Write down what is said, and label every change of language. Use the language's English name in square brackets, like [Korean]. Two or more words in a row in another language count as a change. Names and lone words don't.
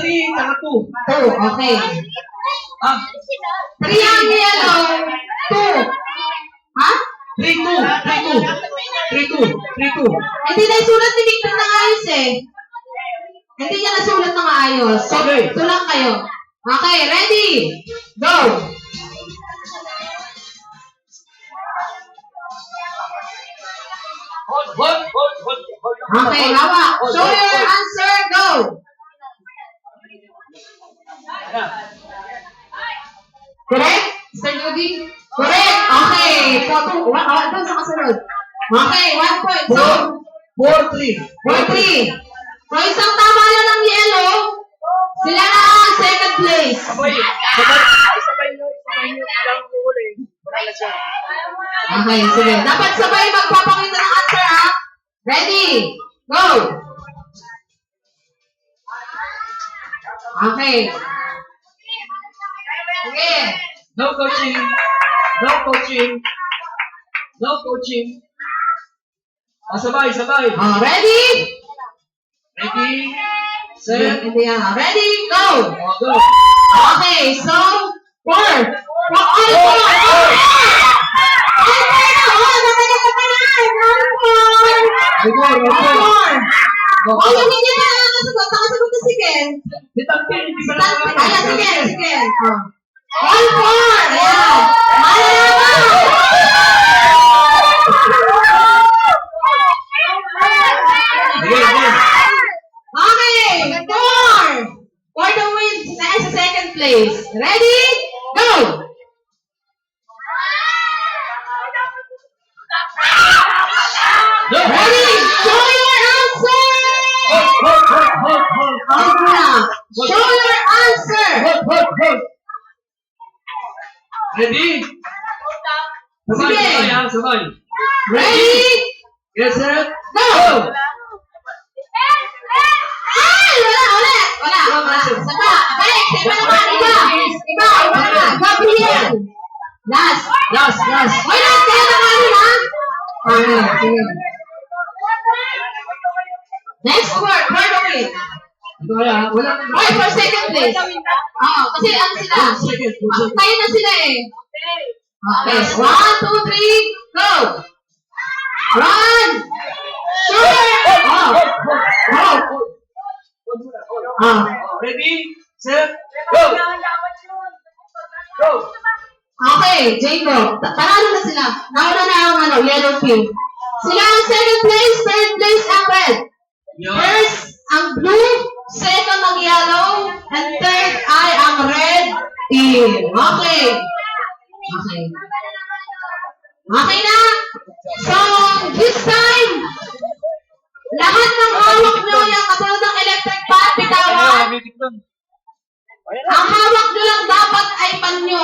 [Filipino] 3, tsaka 2. 2. Okay. 3 ang yellow. 2. Ha? 3-2. 3-2. Hindi na isulat ni Victor ng ayos eh. Hindi niya nasulat ng ayos. So, Okay. tulang kayo. [English] Okay, ready? Go! Hold. Okay, hawak. Show your answer. Go! Correct? Mr. Judy? Correct! Okay. [Filipino] Doon sa kasunod. [English] Okay, 1 point. [Filipino] So, 4-3. 4-3. So, isang tama lang ng yellow. Sila na ang [English] second place. [Filipino] Sabay nyo lang huli. Wala na siya. Okay, sige. Dapat sabay magpapakita ng answer, ha? [English] Ready? Go! Okay. [Filipino] Sige. [English] No coaching. Sabay. Ready? Ready, set, [Filipino] Hindi yan. [English] Ready? Go! go. Okay, so, 4. All 4! [Filipino] Oh, yung hindi na nakasagot. Nakasagot na si Ken. Ayan, sige. [English] All 4! Ayan. Okay, 4! For the win sa second place. Ready? Go! Ready? Show your answer! Show your answer! Ready? Sabay. Ready? Get set, Go! Ay! [Filipino] Wala. Saka, balik. Iba naman. Iba naman. Gabriel. [English] Last. Why not? [Filipino] Kaya naman ha? Okay, sige. [English] Next word. Word of it. Okay, for second place. [Filipino] Kasi ano sila? Tayo na sila eh. [English] Okay, 1, 2, 3, go! Run! Sure! Ready, set, go. [Filipino] Okay, Jacob. Panalo na sila. Nauna na ang [English] yellow team. [Filipino] Sila ang [English] second place, third place [Filipino] ang red. [English] First, ang blue, second ang yellow, and third ay ang red team. [Filipino] Okay. Okay na? [English] So, this time, [Filipino] lahat ng hawak nyo, yung katulad ng [English] electric fan, [Filipino] bitawan, ang hawak nyo lang dapat ay panyo.